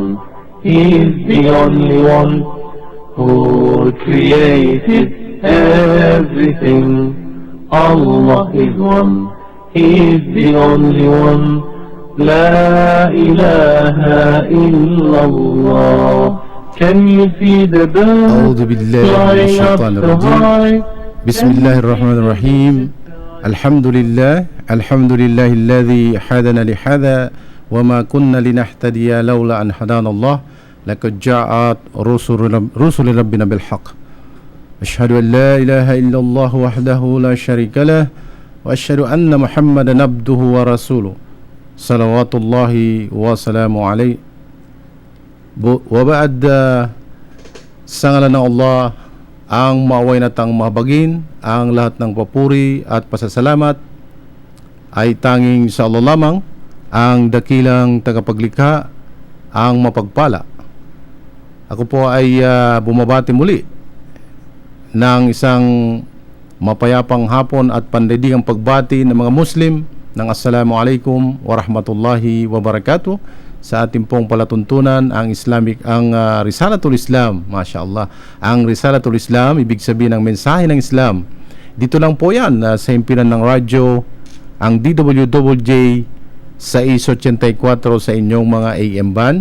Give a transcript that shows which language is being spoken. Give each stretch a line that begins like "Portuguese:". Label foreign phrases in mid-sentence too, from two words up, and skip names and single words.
English: He is the only one who created everything. Allah is one. He is the only one.
Arabic: لا إله إلا الله.
English: Can you see the birds
Arabic: أعوذ بالله من
English: flying up
Arabic: الشيطان
English: so
Arabic: الرجيم.
English: high?
Arabic: بسم الله الرحمن الرحيم. الحمد لله الذي هدانا لهذا وما كنا لنهتدي لولا أن هدانا الله لقد جاءت رسل ربنا بالحق. أشهد أن لا إله إلا الله وحده لا شريك له وأشهد أن محمدا عبده ورسوله صلوات الله وسلامه عليه.
Filipino: وبعد sa ngalan ng Allah, ang maaway na tang mahabagin, ang lahat ng papuri at pasasalamat ay tanging sa Allah lamang, ang dakilang tagapaglikha, ang mapagpala. Ako po ay bumabati muli ng isang mapayapang hapon at pandaigdigang pagbati ng mga Muslim ng
Arabic: السلام عليكم ورحمة الله وبركاته
Filipino: sa ating pong palatuntunan ang Risalatul Islam.
Arabic: ما شاء الله,
Filipino: ang Risalatul Islam, ibig sabihin ng mensahe ng Islam. Dito lang po yan sa himpilan ng radyo, ang DWJJ 684 sa inyong mga
English: AM band.